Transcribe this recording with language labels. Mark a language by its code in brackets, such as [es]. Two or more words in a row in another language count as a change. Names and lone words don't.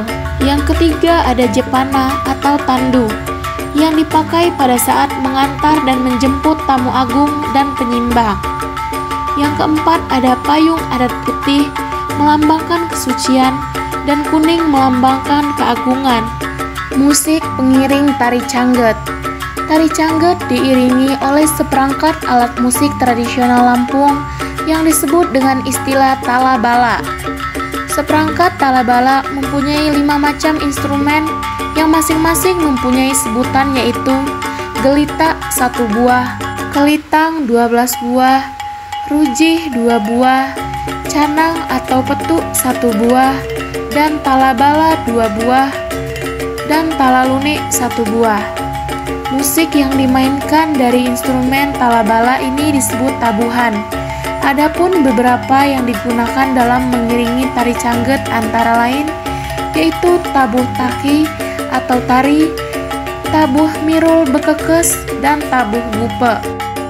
[id] Yang ketiga ada jepana atau tandu, yang dipakai pada saat mengantar dan menjemput tamu agung dan penyimbang. Yang keempat ada payung adat putih melambangkan kesucian dan kuning melambangkan keagungan. Musik pengiring tari cangget. Tari cangget diiringi oleh seperangkat alat musik tradisional Lampung yang disebut dengan istilah talabala. Seperangkat talabala mempunyai 5 macam instrumen yang masing-masing mempunyai sebutan, yaitu gelita 1 buah, kelitang 12 buah, rujih 2 buah, canang atau petuk 1 buah, dan talabala 2 buah, dan talalune 1 buah. Musik yang dimainkan dari instrumen talabala ini disebut tabuhan. Adapun beberapa yang digunakan dalam mengiringi tari cangget antara lain yaitu tabuh taki atau tari, tabuh mirul bekekes, dan tabuh gupe.